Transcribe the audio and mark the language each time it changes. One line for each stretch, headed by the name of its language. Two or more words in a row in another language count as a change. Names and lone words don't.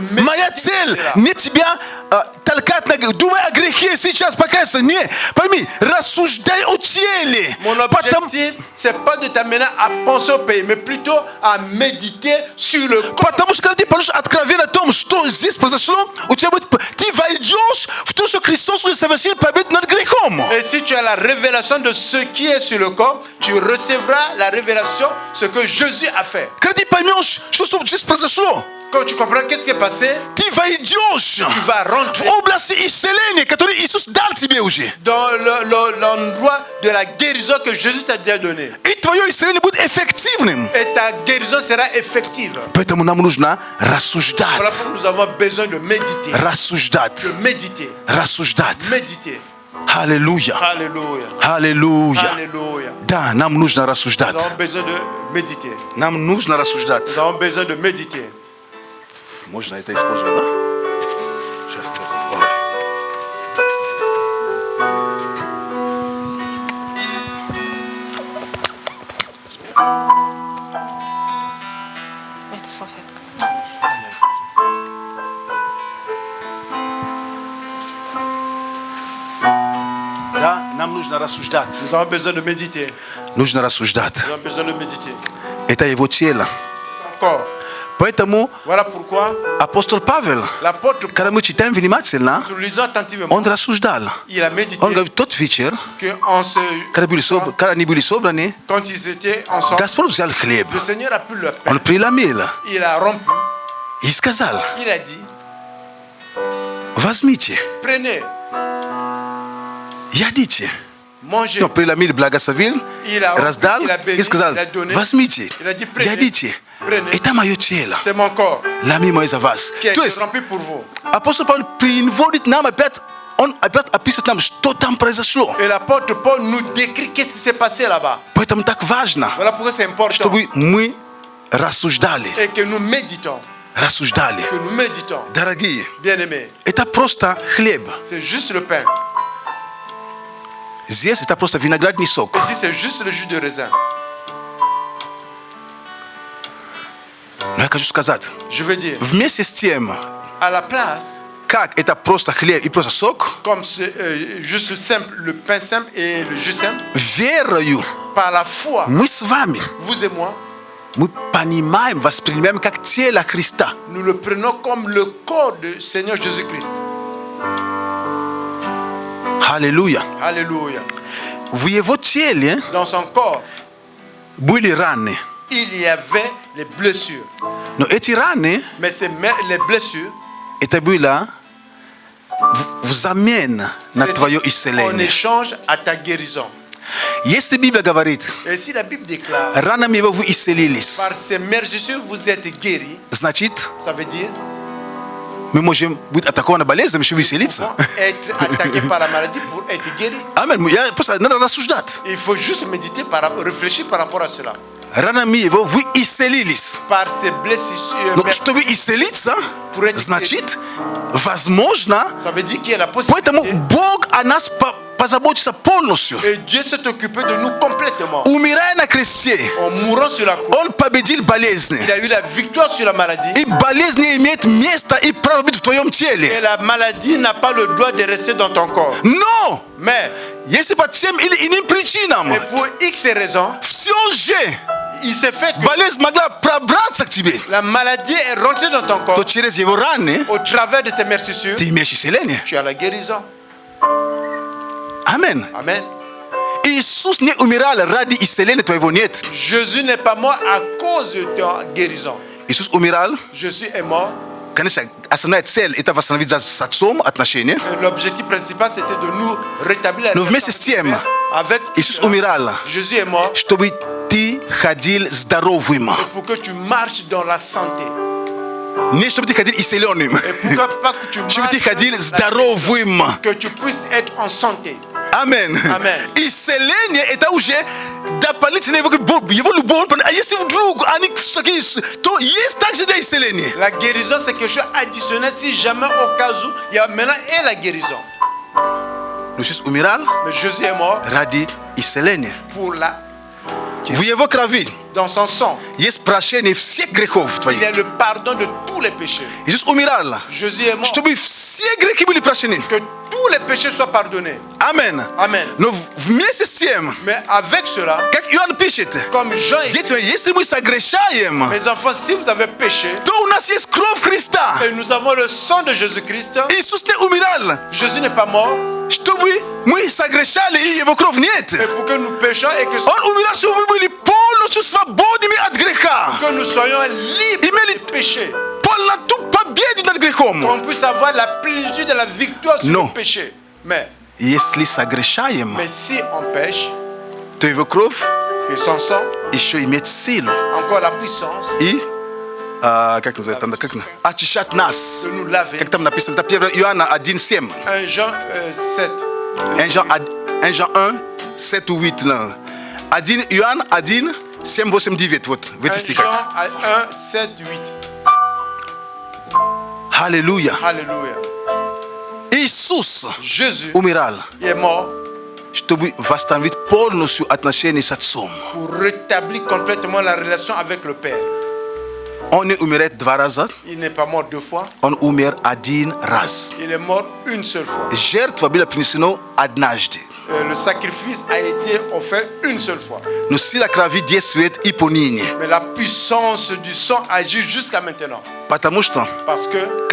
Russian: Моя
French: méditer
Russian: цель
French: sur cela.
Russian: не тебя толкать, думай о грехе сейчас, покайся. Не, пойми, рассуждай о теле.
French: Mon objectif, c'est pas de t'amener à penser au pays, mais plutôt à méditer sur le corps.
Russian: Потому что когда ты получишь откровение о том, что здесь произошло, у тебя будет, ты войдешь в то, что Христос уже совершил победу над грехом.
French: Et si tu as la révélation de ce qui est sur le corps, tu recevras la révélation, ce que Jésus a fait.
Russian: Когда ты поймешь, что здесь произошло,
French: Quand tu comprends qu'est-ce qui est passé,
Russian: ты войдешь
French: tu vas
Russian: в
French: rentrer
Russian: область исцеления, которую Иисус дал тебе уже.
French: dans l'endroit de la guérison que Jésus t'a déjà donné.
Russian: И твое исцеление будет эффективным.
French: Et ta guérison sera effective.
Russian: Поэтому нам нужно
French: Voilà
Russian: рассуждать.
French: pourquoi nous avons besoin de méditer.
Russian: Рассуждать.
French: De méditer.
Russian: Рассуждать.
French: Méditer.
Russian: Аллилуйя.
French: Alléluia.
Russian: Аллилуйя.
French: Alléluia.
Russian: Да, нам нужно
French: Nous
Russian: рассуждать.
French: avons besoin de méditer.
Russian: Нам нужно рассуждать.
French: Nous avons besoin de méditer.
Russian: Можно это использовать, да? Сейчас. Ой. Это салфетка. Да, нам нужно рассуждать.
French: Nous avons besoin de méditer.
Russian: Нужно рассуждать.
French: Nous avons besoin de méditer.
Russian: Это его тело.
French: Encore.
Russian: Поэтому
French: Voilà pourquoi
Russian: апостол Павел,
French: l'apôtre,
Russian: когда мы читаем внимательно,
French: nous lisons attentivement,
Russian: он рассуждал.
French: il a médité
Russian: Он говорит, тот вечер, когда они были собраны,
French: quand ils étaient ensemble,
Russian: Господь взял хлеб,
French: le Seigneur a pris le pain,
Russian: он преломил
French: il a rompu,
Russian: и сказал,
French: il a dit,
Russian: возьмите,
French: prenez,
Russian: ядите.
French: mangez.
Russian: Но преломил, благословил,
French: Il a
Russian: раздал
French: il a béni,
Russian: и сказал,
French: il a donné,
Russian: возьмите,
French: il a dit, prenez,
Russian: ядите.
French: prenez.
Russian: Это мое тело,
French: C'est mon corps
Russian: лами мой за вас.
French: qui a
Russian: То
French: été
Russian: есть
French: rempli pour vous.
Russian: апостол Павел приводит нам опять, он опять описывает нам, что там произошло.
French: Et l'apôtre Paul nous décrit qu'est-ce qui s'est passé là-bas.
Russian: Поэтому так важно,
French: Voilà pourquoi c'est important.
Russian: чтобы мы рассуждали,
French: Et que nous méditons.
Russian: рассуждали.
French: Que nous méditons.
Russian: Дорогие,
French: Bien-aimés,
Russian: это просто хлеб.
French: c'est juste le pain.
Russian: Здесь это просто виноградный сок.
French: Ici, c'est juste le jus de raisin.
Russian: Но я хочу сказать,
French: Je veux dire,
Russian: вместе с тем,
French: à la place,
Russian: как это просто хлеб и просто сок,
French: comme c'est juste simple, le pain simple et le jus simple,
Russian: верою
French: par la foi,
Russian: мы с вами,
French: vous et moi,
Russian: мы понимаем, воспринимаем как тело Христа.
French: nous le prenons comme le corps du Seigneur Jésus-Christ.
Russian: Аллилуйя.
French: Alléluia.
Russian: В его теле
French: Dans son corps,
Russian: были раны.
French: il y avait les blessures.
Russian: Но эти раны,
French: Mais les blessures,
Russian: это было взамен на твое
French: en
Russian: исцеление.
French: échange à ta guérison.
Russian: Если Библия говорит,
French: Et si la Bible déclare,
Russian: ранами его вы исцелились,
French: par ces merveilleux vous êtes guéris,
Russian: значит,
French: ça veut dire
Russian: мы можем быть атакованы болезнью, еще исцелиться.
French: être attaqué par la maladie pour être guéri.
Russian: Аминь. Просто надо рассуждать.
French: Il faut juste méditer, réfléchir par rapport à cela.
Russian: ранами его, vous iselilis.
French: par ses blessures.
Russian: No, чтобы исцелиться, значит, возможно,
French: Ça veut dire qu'il y a la
Russian: поэтому
French: possibilité.
Russian: Бог о нас позаботится полностью.
French: Et Dieu s'est occupé de nous complètement.
Russian: Умирая на кресте,
French: En mourant sur la croix,
Russian: Он победил болезни.
French: il a eu la victoire sur la maladie.
Russian: И болезнь не имеет места и права быть в твоем
French: Et
Russian: теле.
French: la maladie n'a pas le droit de rester dans ton corps.
Russian: Но,
French: Mais,
Russian: если по тем или иным причинам
French: et pour X raisons,
Russian: все же
French: il s'est fait que
Russian: болезнь могла пробраться к тебе,
French: la maladie est rentrée dans ton
Russian: то
French: corps.
Russian: через его раны
French: Au travers de ces meurtrissures,
Russian: ты имеешь исцеление.
French: tu as la guérison.
Russian: Амен.
French: Amen.
Russian: Иисус не умирал ради исцеления твоего нет.
French: Jésus n'est pas mort à cause de ta guérison.
Russian: Иисус умирал,
French: Jésus est mort.
Russian: конечно, основная цель это восстановить с Отцом отношения.
French: L'objectif principal, c'était de nous rétablir la
Russian: Но вместе с тем,
French: avec
Russian: Иисус умирал,
French: Jésus est mort
Russian: чтобы ты ходил здоровым.
French: pour que tu marches dans la santé.
Russian: Не чтобы ты ходил исцеленным,
French: Et pourquoi pas que tu
Russian: чтобы ты
French: marches
Russian: ходил здоровым.
French: que tu puisses être en santé.
Russian: Амен. Амен. Исцеление это уже дополнительно его любовь. А если вдруг они то есть также для исцеления.
French: La guérison, c'est quelque chose additionnel si jamais au cas où il y a maintenant et la guérison.
Russian: Иисус умирал
French: Mais Jésus est mort
Russian: ради исцеления.
French: pour la.
Russian: В его крови
French: Dans son sang,
Russian: есть прощение всех грехов
French: il y
Russian: твоих.
French: a le pardon de tous les péchés.
Russian: Иисус умирал,
French: Jésus est mort
Russian: чтобы все грехи были прощены.
French: que tous les péchés soient pardonnés.
Russian: Амен.
French: Amen.
Russian: Но вместе с тем,
French: Mais avec cela,
Russian: как Иоанн пишет,
French: comme Jean écrit,
Russian: дети мои, если мы согрешаем,
French: mes enfants, si vous avez péché,
Russian: то у нас есть кровь Христа.
French: et nous avons le sang de Jésus-Christ,
Russian: Иисус не умирал,
French: Jésus n'est pas mort,
Russian: чтобы мы согрешали, и его кровь нет.
French: et pour que nous péchions et
Russian: Он умирал, чтобы мы были полностью свободными от греха.
French: que nous soyons libres
Russian: Имели
French: du péché,
Russian: полноту победы над грехом.
French: qu'on puisse avoir la plénitude de la victoire sur Non. le péché. Mais
Russian: Если согрешаем,
French: si on pêche,
Russian: то его кровь
French: que son sang,
Russian: еще имеет силу.
French: encore la puissance
Russian: И, как называется, как очищать нас.
French: de nous laver.
Russian: Как там написано, это 1 Иоанна 1:7.
French: 1 Jean 7. 1 Jean 1, 7 ou 8. Là. 1 Иоанн 1, 7, 8, 9.
Russian: Вот, в
French: 1
Russian: этих стихах.
French: Jean 1, 7, 8.
Russian: Аллилуйя.
French: Alléluia.
Russian: Иисус
French: Jésus
Russian: умирал,
French: est mort
Russian: чтобы восстановить полностью отношения с Отцом.
French: pour rétablir complètement la relation avec le Père.
Russian: Он не умирает два раза,
French: Il n'est pas mort deux fois,
Russian: он умер один раз.
French: il est mort une seule fois.
Russian: Жертва была принесена однажды.
French: Le sacrifice a été offert une seule fois.
Russian: Но сила крови действует и поныне.
French: Mais la puissance du sang agit jusqu'à maintenant.
Russian: Потому что,
French: Parce que